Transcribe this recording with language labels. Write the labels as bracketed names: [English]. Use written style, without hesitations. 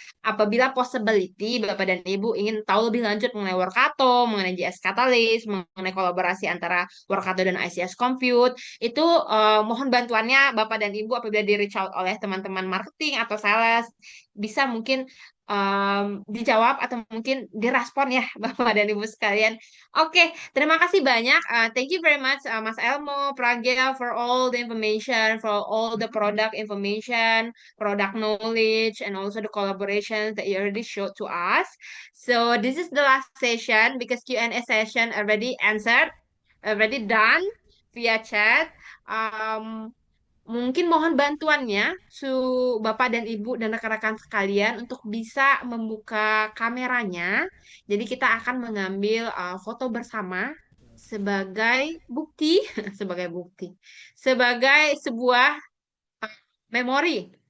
[Indonesian] Apabila possibility Bapak dan Ibu ingin tahu lebih lanjut mengenai Workato, mengenai JS Catalyst, mengenai kolaborasi antara Workato dan ICS Compute, itu mohon bantuannya Bapak dan Ibu apabila di reach out oleh teman-teman marketing atau sales, bisa mungkin dijawab atau mungkin direspon ya Bapak dan Ibu sekalian. Oke, terima kasih banyak. [English] Thank you very much Mas Elmo, Pragya, for all the information, for all the product information, product knowledge, and also the collaboration that you already showed to us. So this is the last session because Q&A session already answered, already done via chat. [Indonesian] Um, Mungkin mohon bantuannya Bapak dan Ibu dan rekan-rekan sekalian untuk bisa membuka kameranya. Jadi kita akan mengambil foto bersama sebagai bukti, sebagai bukti, sebagai sebuah memori.